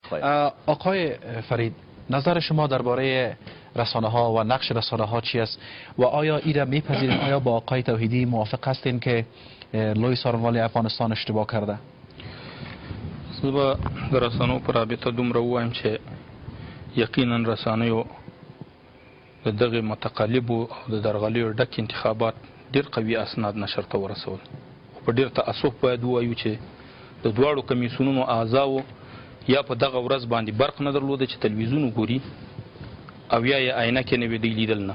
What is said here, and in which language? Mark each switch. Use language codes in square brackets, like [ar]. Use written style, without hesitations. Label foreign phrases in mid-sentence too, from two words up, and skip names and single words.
[fa] آقای فرید، نظر شما درباره رسانه ها و نقش رسانه ها چی است و آیا این را میپذیرین؟ آیا با آقای توحیدی موافق هستین که لوی سارنوالی افغانستان اشتباه کرده؟ [ps] زه به د رسنیو په رابطه دومره ووایم چې یقینا رسنیو د دغې متقلبو او د درغلیو ډک انتخابات ډېر قوي اسناد نشر ته ورسول. خو په ډېر تاسف باید ووایو چې د دواړو کمیسیونونو اعضاو یا په دغه ورځ باندې برق نه درلوده چې تلویزیون وګوري او یا یې عینکې نه وې دوی لیدل نه.